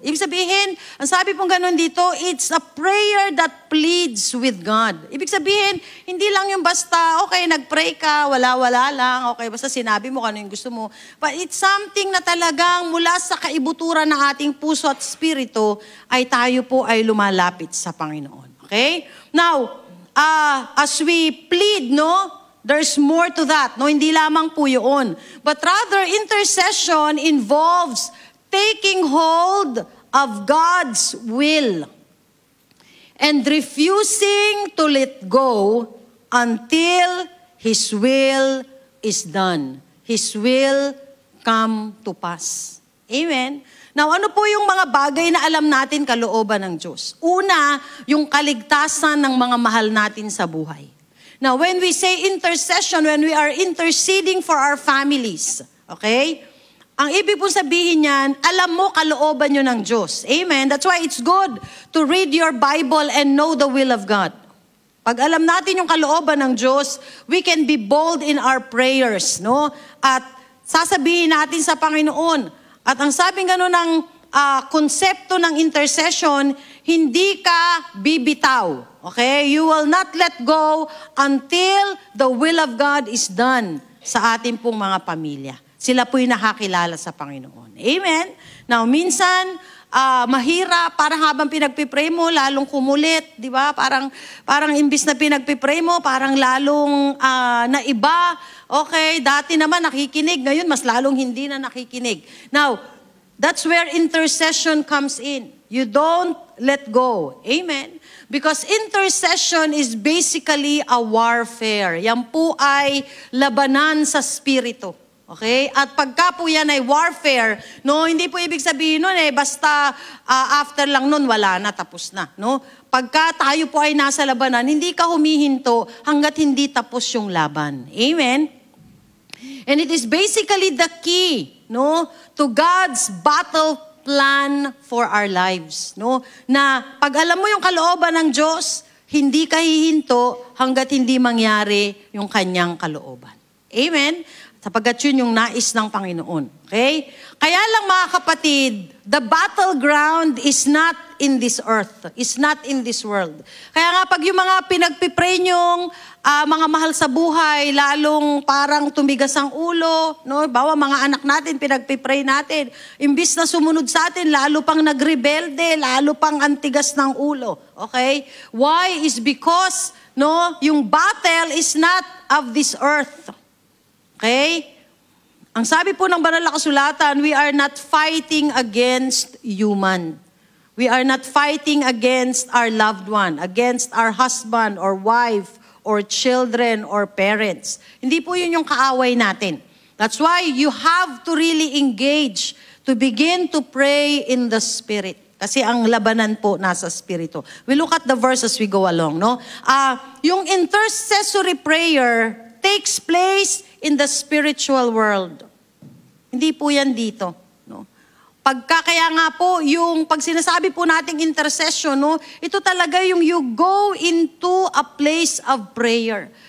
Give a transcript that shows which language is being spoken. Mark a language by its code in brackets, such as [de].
[tl] Ibig sabihin, ang sabi pong ganun dito, [en] it's a prayer that pleads with God. [tl] Ibig sabihin, hindi lang yung basta, okay, nag-pray ka, wala-wala lang, okay, basta sinabi mo kung ano yung gusto mo. [en] But it's something [tl] na talagang mula sa kaibuturan ng ating puso at spirito, ay tayo po ay lumalapit sa Panginoon. Okay? [en] Now, as we plead, no, there's more to that. [tl] No, hindi lamang po yun. [en] But rather, intercession involves taking hold of God's will and refusing to let go until His will is done. His will come to pass. Amen? [tl] Now, ano po yung mga bagay na alam natin kalooban ng Diyos? Una, yung kaligtasan ng mga mahal natin sa buhay. [en] Now, when we say intercession, when we are interceding for our families, okay? [tl] Ang ibig pong sabihin niyan, alam mo kalooban nyo ng Diyos. Amen? [en] That's why it's good to read your Bible and know the will of God. [tl] Pag alam natin yung kalooban ng Diyos, [en] we can be bold in our prayers, [tl] no? At sasabihin natin sa Panginoon. At ang sabi gano'n ng konsepto ng intercession, hindi ka bibitaw. Okay? [en] You will not let go until the will of God is done [tl] sa ating pong mga pamilya. Sila po'y nakakilala sa Panginoon. Amen? Now, minsan, mahirap, parang habang pinagpipray mo, lalong kumulit, di ba? Parang imbis na pinagpipray mo, parang lalong naiba. Okay, dati naman nakikinig, ngayon mas lalong hindi na nakikinig. [en] Now, that's where intercession comes in. You don't let go. Amen? Because intercession is basically a warfare. [tl] Yan po ay labanan sa spirito. Okay? At pagka po yan ay warfare, no, hindi po ibig sabihin nun basta after lang nun, wala na, tapos na. No? Pagka tayo po ay nasa labanan, hindi ka humihinto hanggat hindi tapos yung laban. Amen? [en] And it is basically the key, no, to God's battle plan for our lives. [tl] No? Na pag alam mo yung kalooban ng Diyos, hindi ka hihinto hanggat hindi mangyari yung kanyang kalooban. Amen? Sapagkat yun yung nais ng Panginoon. [en] Okay? [tl] Kaya lang mga kapatid, [en] the battleground is not in this earth. Is not in this world. [tl] Kaya nga pag yung mga pinagpipray nyong mga mahal sa buhay, lalong parang tumigas ang ulo, no? Bawa mga anak natin, pinagpipray natin. Imbis na sumunod sa atin, lalo pang nagrebelde, lalo pang antigas ng ulo. [en] Okay? Why? Is because, no, yung battle is not of this earth. Okay? [tl] Ang sabi po ng banal na kasulatan, [en] we are not fighting against human. We are not fighting against our loved one, against our husband or wife or children or parents. [tl] Hindi po yun yung kaaway natin. [en] That's why you have to really engage to begin to pray in the Spirit. [tl] Kasi ang labanan po nasa Espiritu. [en] We look at the verse as we go along, no? Yung intercessory prayer takes place in the spiritual world. [tl] Hindi po yan dito. No? Kaya nga po, yung pag sinasabi po nating intercession, no, ito talaga yung [en] you go into a place of prayer.